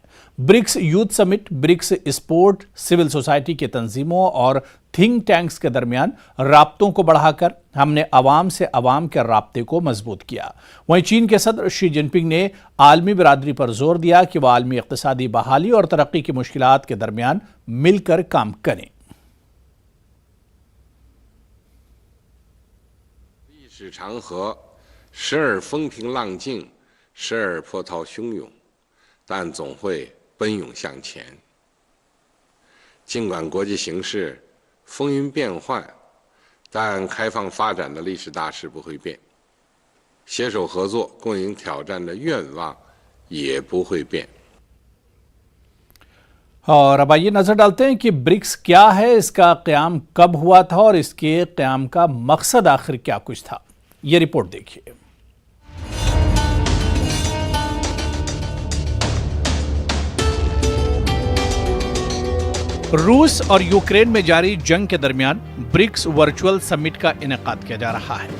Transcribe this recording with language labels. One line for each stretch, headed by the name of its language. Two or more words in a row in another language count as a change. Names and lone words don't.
Urdu: برکس یوتھ سمٹ، برکس اسپورٹ,
English: civil society
Urdu: کی تنظیموں اور
English: think tanks
Urdu: کے درمیان رابطوں کو بڑھاکر ہمنے عوام سے عوام کے رابطے کو مضبوط کیا. وہیں چین کے صدر شی جنپنگ نے عالمی برادری پر زور دیا کہ وہ عالمی اقتصادی بحالی اور ترقی کی مشکلات کے درمیان ملکر کام کریں.
Chinese: 历史长河，时而风平浪静，时而波涛汹涌，但总会奔涌向前。尽管国际形势风云变幻，但开放发展的历史大势不会变，携手合作、共赢挑战的愿望也不会变。
Urdu: اور اب آئیے نظر ڈالتے ہیں کہ برکس کیا ہے، اسکا قیام کب ہوا تھا اور اسکے قیام کا مقصد آخر کیا کچھ تھا. یہ رپورٹ دیکھیے. روس اور یوکرین میں جاری جنگ کے درمیان برکس
English: virtual summit
Urdu: کا انعقاد کیا جا رہا ہے.